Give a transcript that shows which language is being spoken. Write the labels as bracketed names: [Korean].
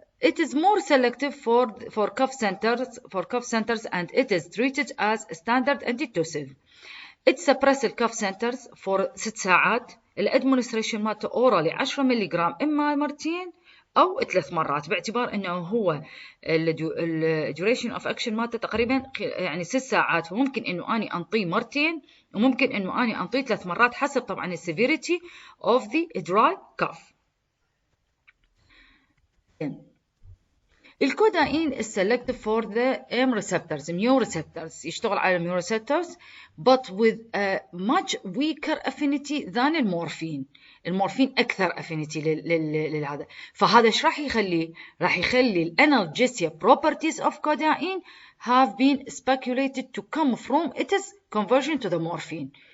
[English] It is more selective for cough centers and it is treated as standard antitussive. It suppresses الكاف centers for 6 ساعات. [Arabic] الادمنستريشن مالته اورالي 10 ملغ اما مرتين او 3 مرات، باعتبار انه هو الديوريشن اوف اكشن مالته تقريبا يعني 6 ساعات، فممكن انه اني انطيه مرتين وممكن انه اني انطيه 3 مرات حسب طبعا السيفيريتي اوف ذا دراي كاف. [English] الكودائين is selective for the M receptors, mu receptors، [Arabic] يشتغل على [English] mu receptors but with a much weaker affinity than المورفين. [Arabic] المورفين أكثر affinity لهذا، فهذا ايش راح يخليه؟ راح يخلي ال [English] analgesia properties of codeine have been speculated to come from its conversion to the morphine.